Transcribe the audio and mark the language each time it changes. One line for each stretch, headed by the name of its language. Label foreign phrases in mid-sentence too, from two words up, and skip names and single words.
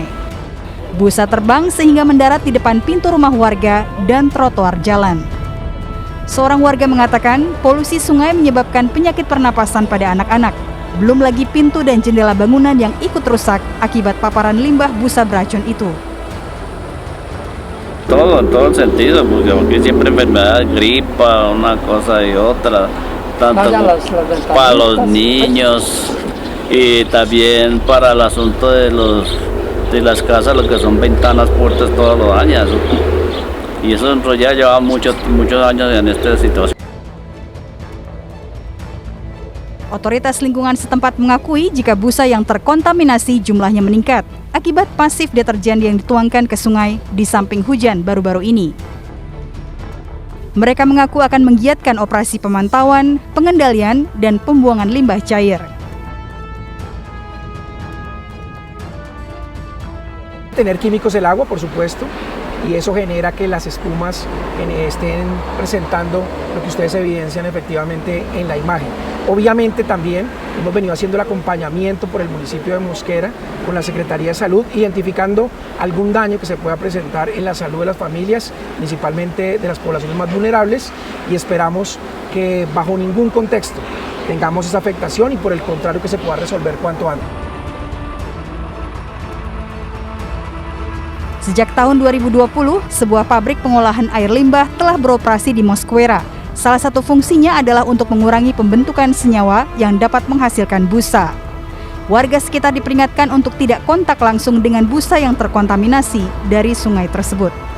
Indonesian: Busa terbang sehingga mendarat di depan pintu rumah warga dan trotoar jalan. Seorang warga mengatakan polusi sungai menyebabkan penyakit pernapasan pada anak-anak. Belum lagi pintu dan jendela bangunan yang ikut rusak akibat paparan limbah busa beracun itu.
Spanish: Todo sentido, porque siempre enfermedad, gripa, una cosa y otra, tanto para los niños y también para el asunto de las casas, lo que son ventanas, puertas, todo lo daña. Y eso ya lleva muchos años en esta situación.
Indonesian: Otoritas lingkungan setempat mengakui jika busa yang terkontaminasi jumlahnya meningkat akibat pasif deterjen yang dituangkan ke sungai di samping hujan baru-baru ini. Mereka mengaku akan menggiatkan operasi pemantauan, pengendalian, dan pembuangan limbah cair.
Spanish: Tener químicos el agua, por supuesto, y eso genera que las espumas estén presentando lo que ustedes evidencian efectivamente en la imagen. Obviamente también hemos venido haciendo el acompañamiento por el municipio de Mosquera con la Secretaría de Salud, identificando algún daño que se pueda presentar en la salud de las familias, principalmente de las poblaciones más vulnerables, y esperamos que bajo ningún contexto tengamos esa afectación y por el contrario que se pueda resolver cuanto antes.
Indonesian: Sejak tahun 2020, sebuah pabrik pengolahan air limbah telah beroperasi di Mosquera. Salah satu fungsinya adalah untuk mengurangi pembentukan senyawa yang dapat menghasilkan busa. Warga sekitar diperingatkan untuk tidak kontak langsung dengan busa yang terkontaminasi dari sungai tersebut.